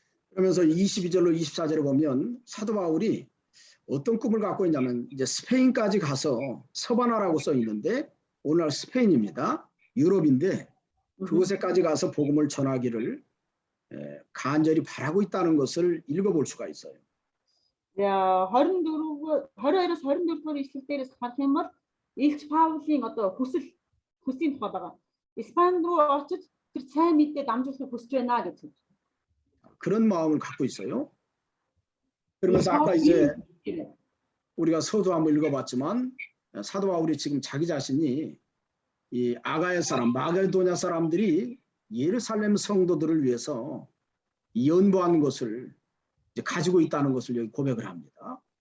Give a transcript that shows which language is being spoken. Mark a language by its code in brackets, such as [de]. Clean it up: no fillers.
[ko] 그러면서 22절로 24절에 보면 사도 바울이 어떤 꿈을 갖고 있냐면 이제 스페인까지 가서 서바나라고 써 있는데 오늘 스페인입니다. 유럽인데 그곳에까지 가서 복음을 전하기를 간절히 바라고 있다는 것을 읽어볼 수가 있어요. [mn] 22-аас 24-р ишлэл дээрээс харах юм бол Илч Паулын одоо хүслийн тухай байгаа. Испани руу очиж тэр сайн мэдээ дамжуулахыг хүсэж байна гэж хэлж байна. [ko] 그런 마음을 갖고 있어요. 그러면서 아까 이제 우리가 서두 한번 읽어봤지만 사도 바울이 지금 자기 자신이 이 아가야 사람, 마게도냐 사람들이 예루살렘 성도들을 위해서 연보한 것을 이제 가지고 있다는 것을 여기 고백을 합니다.